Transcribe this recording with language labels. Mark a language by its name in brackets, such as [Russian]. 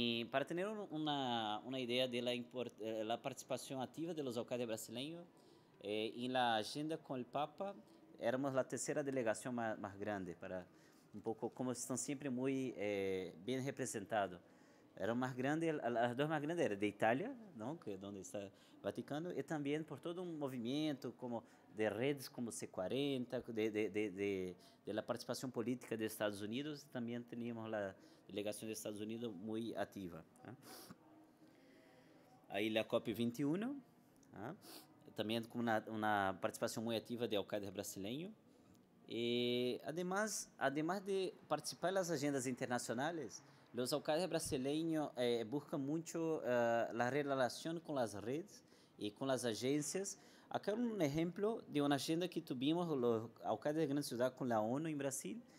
[Spanish] Para tener una idea de la participación activa de los alcaldes brasileños, en la agenda con el Papa, éramos la tercera delegación más grande, para un poco como están siempre muy bien representados. [Portuguese] Eram mais grandes, as duas mais grandes eram de Itália, não, que é onde está o Vaticano, e também por todo um movimento como de redes como C40, de la participação política dos Estados Unidos, também tínhamos a delegação dos Estados Unidos muito ativa. ¿Eh? Aí a COP21, ¿eh? Também com uma participação muito ativa de alcaldes brasileiros. [Spanish] E, además de [Portuguese] participar das agendas internacionais, [Spanish] los alcaldes brasileños buscan mucho la relación con las redes y con las agencias. Acá un ejemplo de una agenda que tuvimos los alcaldes de gran ciudad con la ONU en Brasil.